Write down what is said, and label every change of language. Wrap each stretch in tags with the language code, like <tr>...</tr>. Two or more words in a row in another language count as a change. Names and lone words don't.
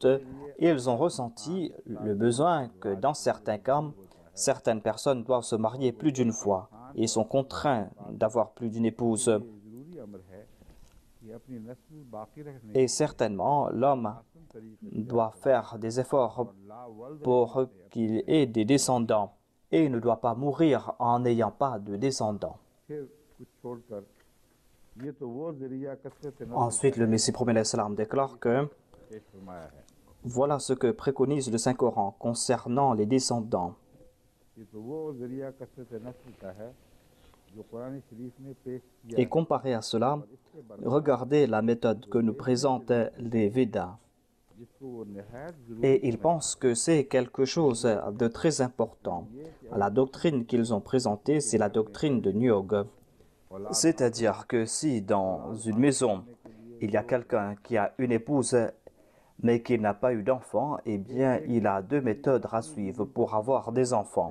<fr>Ils ont ressenti le besoin que dans certains cas, certaines personnes doivent se marier plus d'une fois et sont contraints d'avoir plus d'une épouse. Et certainement, l'homme doit faire des efforts pour qu'il ait des descendants. et il ne doit pas mourir en n'ayant pas de descendants.</fr> <ur>پھر کچھ چھوڑ کر یہ تو وہ ذریعہ کثرت نسل</ur> <fr>Ensuite, le Messie promet l'Islam déclare que</fr> <ur>پیش فرمایا ہے.</ur> <fr>voilà ce que préconise le Saint-Coran concernant les descendants.</fr> <ur>یہ تو وہ ذریعہ کثرت نسل کا ہے جو قرآن شریف نے پیش کیا</ur> <fr>Et</fr> <ur>है।</ur> <fr>comparé à cela,</fr> <ur>اور اس کے برخلاف</ur> <fr>regardez la méthode que nous présentent les Védas.</fr> <ur>جس کو وہ نہایت ضروری</ur> <fr>Et ils pensent que c'est quelque chose de très important. La doctrine qu'ils ont présentée, c'est la doctrine de Nyog. C'est-à-dire que si dans une maison, il y a quelqu'un qui a une épouse mais qui n'a pas eu d'enfant, eh bien, il a deux méthodes à suivre pour avoir des enfants.</fr>